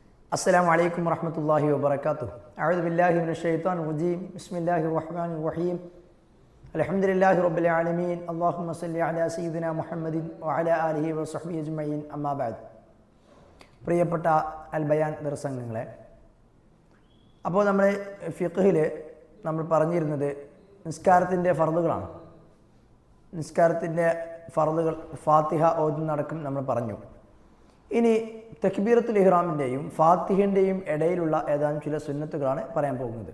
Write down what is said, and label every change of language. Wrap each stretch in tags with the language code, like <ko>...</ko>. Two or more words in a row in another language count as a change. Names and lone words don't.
<ar>السلام عليكم ورحمة الله وبركاته. أعوذ بالله من الشيطان الرجيم. بسم الله الرحمن الرحيم. الحمد لله رب العالمين. اللهم صل على سيدنا محمد وعلى آله وصحبه أجمعين. أما بعد.</ar> <ml>പ്രിയപ്പെട്ട അൽ ബയാൻ ദർശനങ്ങളെ, അപ്പോൾ നമ്മൾ ഫിഖ്ഹിൽ നമ്മൾ പറഞ്ഞിരുന്നത് നിസ്കാരത്തിൻ്റെ ഫർളുകളാണ്. നിസ്കാരത്തിൻ്റെ ഫർളുകൾ ഫാത്തിഹ ഓതുന്നടക്കം നമ്മൾ പറഞ്ഞു. ഇനി</ml> <ar>تكبيرة الإحرام</ar> <ml>ഫാത്തിഹിൻ്റെയും ഇടയിലുള്ള ഏതാനും ചില സുന്നത്തുകളാണ് പറയാൻ പോകുന്നത്.</ml>